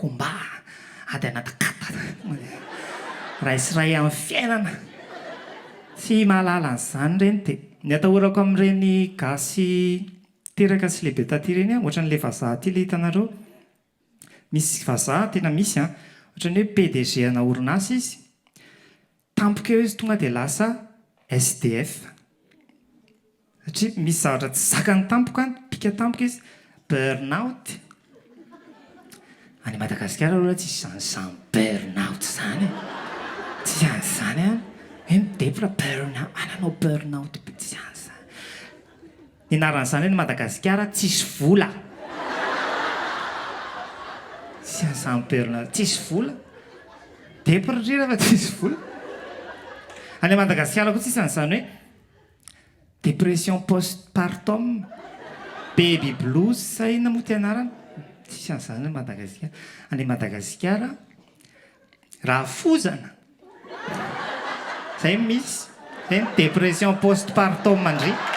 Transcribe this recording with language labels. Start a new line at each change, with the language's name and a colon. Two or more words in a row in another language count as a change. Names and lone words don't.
Malagasy: komba ady anatakata raisy amin'ny fiainana tsy mahalala an'izany reny dia ny atahorako amin'ireny gasy teraka sy lehibe taty reny a ohatran'ilay vazaha ty le hitanareo misy vazaha tena misy a ohatran'ny hoe PDG ana orinasa izy tampoka eo izy tonga dia lasa SDF satria misy zavatra tsy zakany tampoka pika tampoka izy burn-out any Madagasikara aloha tsisy zany burn-out zany tsy an'izany a hoe midebra burn-out ananao burn-out tsy an'izany ny anaran'izany hoe ny Madagasikara tsisy vola tsy an'izany burn-out tsisy vola debra rira fa tsisy vola any Madagasikara koa tsisy an'izany hoe
French: dépression postpartum
English: baby blues
Malagasy: sa inona moa ty anarany tsisy an'izany Madagasikara any Madagasikara raha fozana zay misy zay ny
French: dépression postpartum
Malagasy: mandry